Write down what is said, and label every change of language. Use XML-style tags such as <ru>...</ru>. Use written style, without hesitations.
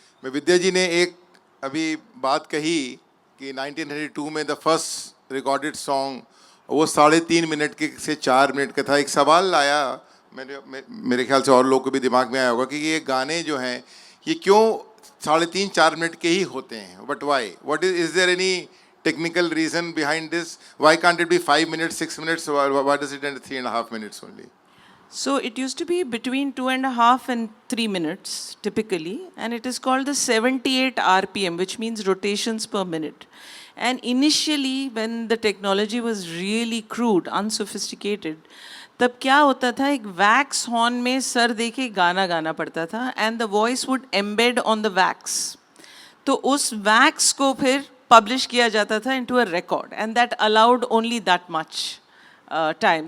<hi>मैं विद्या जी ने एक अभी बात कही कि 1932 में द फर्स्ट रिकॉर्डेड सॉन्ग वो 3.5 मिनट के से 4 मिनट का था। एक सवाल आया मेरे ख्याल से और लोगों के भी दिमाग में आया होगा कि ये गाने जो हैं ये क्यों 3.5-4 मिनट के ही होते हैं,</hi> <en>But why, what is there any technical reason behind this? Why can't it be 5 minutes, 6 minutes? Why does it end at 3.5 minutes only? So it used to be between 2.5 and 3 minutes typically, and it is called the 78 RPM, which means rotations per minute. And initially, when the technology was really crude, unsophisticated,</en> <hi>तब क्या होता था, एक wax horn में sir देके गाना गाना पड़ता था,</hi> <en>And the voice would embed on the wax.</en> <hi>तो उस वैक्स को फिर पब्लिश किया जाता था</hi> <en>Into a record, and that allowed only that much time.</en>